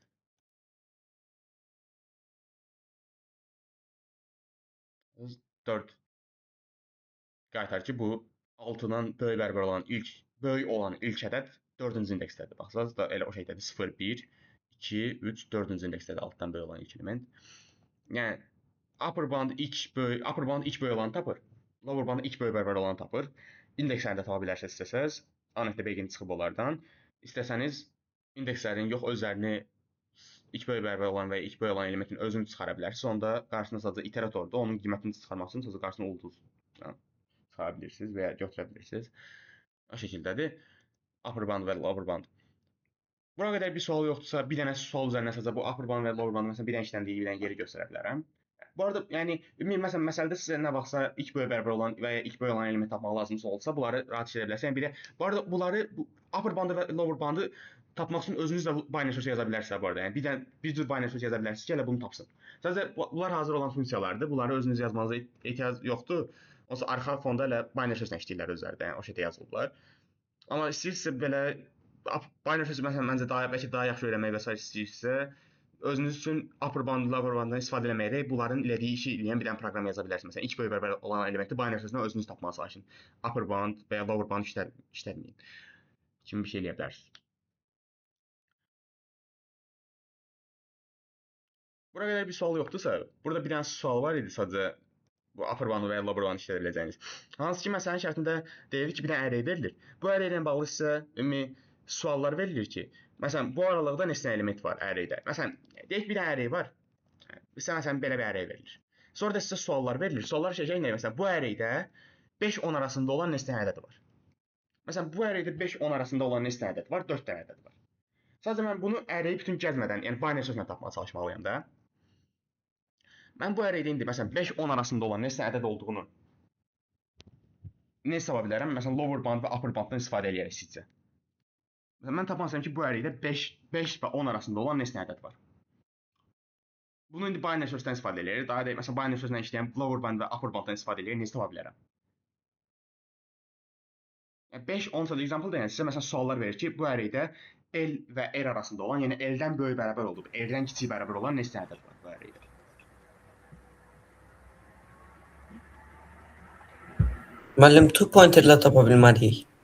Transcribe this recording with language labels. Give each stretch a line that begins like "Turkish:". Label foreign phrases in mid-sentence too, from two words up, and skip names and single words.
Azerbaijani: Dörd qaytar ki, bu 6-dan böyük olan ilk ədəd 4-cü indeksdədir. Baxsınız da elə o şəkildədir. 0, 1, 2, 3, 4-cü indeksdədir 6-dan böyük olan ilk element. Yəni
English: upper bound
Azerbaijani: ilk böyük olanı tapır.
English: Lower bound
Azerbaijani: ilk böyük bərabər olanı tapır. İndekslərini də tapa bilərsiniz istəsəz. A.B-ni çıxıb onlardan. İstəsəniz indekslərin yox özlərini ilk böyük bərabər olan və ilk böyük olan elementin özünü çıxara bilərsiniz. Onda qarşısına sadəcə iteratordur. Onun qiymətini çıxarmaq üçün sadəcə qarşısına ulduz çıxara bilirsiniz və ya götürə bilirsiniz. O şəkildədir.
English: Upper bound və lower bound.
Azerbaijani: Bura qədər bir sual yoxdursa, bir dənə sual üzərinə sadəcə bu
English: upper bound
Azerbaijani: və
English: lower bound
Azerbaijani: məsələn bir dənə işləndiyi bir dənə yeri göstərə bilərəm. Bu arada, yəni ümumi məsələn məsələdə sizə nə vaxtsa ilk böyük bərabər olan və ya ilk böyük olan element tapmaq lazımsa olsa, bunları rahat edə bilərsiniz. Yəni bir də bu arada bunları
English: upper bandı
Azerbaijani: və
English: lower bandı
Azerbaijani: tapmaq üçün özünüz də
English: binary search
Azerbaijani: yaza bilərsiniz bu arada. Yəni bir cür
English: binary search
Azerbaijani: yaza bilərsiniz ki, elə bunu tapsın. Sadəcə bunlar hazır olan funksiyalardır. Bunları özünüz yazmanıza ehtiyac yoxdur. Onsuz arxa fonda elə
English: binary search
Azerbaijani: işləyirlər özləri də. Yəni o şəkildə yazılıblar. Amma istəyirsə belə
English: binary search
Azerbaijani: məsələn məncə bəlkə daha yaxşı öyrənmək və s. istəyirsə özünüz üçün
English: upper bound, lower banddan
Azerbaijani: istifadə etməyərək bunların elədiyi işi eləyən bir dənə proqram yaza bilərsiniz. Məsələn, ilk böyük bərabər olan elementi
English: binary search-dən
Azerbaijani: özünüz tapmağa çalışın.
English: Upper bound
Azerbaijani: və ya
English: lower bound işlətməyin.
Azerbaijani: Kimi bir şey eləyə bilərsiniz. Bura qədər bir sual yoxdursa, burada bir dənə sual var idi sadəcə bu
English: upper bound
Azerbaijani: və ya
English: lower bound
Azerbaijani: işlədə biləcəyiniz. Hansı ki, məsələn, şərtində deyilir ki, bir dənə array verilir. Bu array ilə bağlı sizə ümumi suallar verilir ki, məsələn, bu aralıqda neçə element var arraydə. Məsələn, deyək bir dənə array var. Sizə məsələn belə bir array verilir. Sonra da sizə suallar verilir. Suallar şəkildə nə? Məsələn, bu arraydə 5-10 arasında olan neçə dənə ədəd var? Məsələn, bu arraydə 5-10 arasında olan neçə dənə ədəd var? 4 dənə ədəd var. Sadəcə mən bunu arrayi bütün gəzmədən, yəni
English: binary search-lə
Azerbaijani: tapmağa çalışmalıyam da. Mən bu arraydə indi məsələn 5-10 arasında olan neçə ədəd olduğunu necə tapa bilərəm? Məsələn,
English: lower bound
Azerbaijani: və
English: upper bounddan
Azerbaijani: istifadə edərək sizcə. Məsələn, mən tapmaq istəyirəm ki, bu arraydə 5 və 10 arasında olan neçə ədəd var. Bunu indi
English: binary search-dən
Azerbaijani: istifadə edirik. Daha deyək, məsələn,
English: binary search-lə
Azerbaijani: işləyən
English: lower bound
Azerbaijani: və
English: upper bounddan
Azerbaijani: istifadə edirik. Necə tapa bilərəm? Yəni 5-10 sadəcə example deyən sizə məsələn suallar verir ki, bu arraydə L və R arasında olan, yəni L-dən böyük bərabər olub, R-dən kiçik bərabər olan neçə ədəd var bu arraydə? Müəllim,
English: two pointerlə
Azerbaijani: tapa bilmərik.